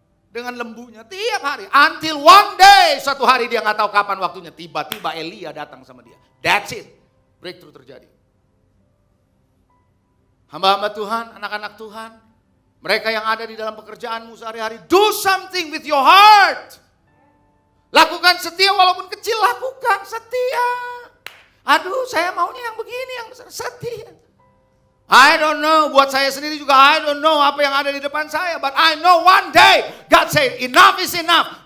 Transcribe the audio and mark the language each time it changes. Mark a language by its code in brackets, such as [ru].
[id] Dengan lembunya tiap hari. [en] Until one day, [id] suatu hari dia nggak tahu kapan waktunya. Tiba-tiba Elia datang sama dia. [en] That's it. [id] Breakthrough terjadi. Hamba-hamba Tuhan, anak-anak Tuhan. Mereka yang ada di dalam pekerjaanmu sehari-hari. [en] Do something with your heart. [id] Lakukan setia walaupun kecil, lakukan setia. Aduh, saya maunya yang begini, yang setia. [en] I don't know, [id] buat saya sendiri juga I don't know apa yang ada di depan saya. [en] But I know one day, God said enough is enough.